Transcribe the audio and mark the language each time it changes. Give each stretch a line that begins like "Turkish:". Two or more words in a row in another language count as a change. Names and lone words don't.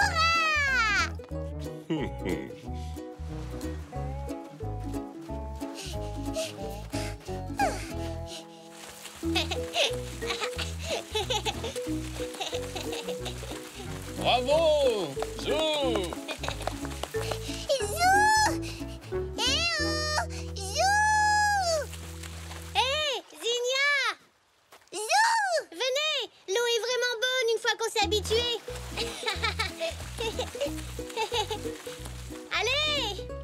French: Hurrah! Bravo, Zou. Zou! Eh oh! Zou! Hé, Zinnia! Zou! Venez! L'eau est vraiment bonne une fois qu'on s'est habitué. Allez!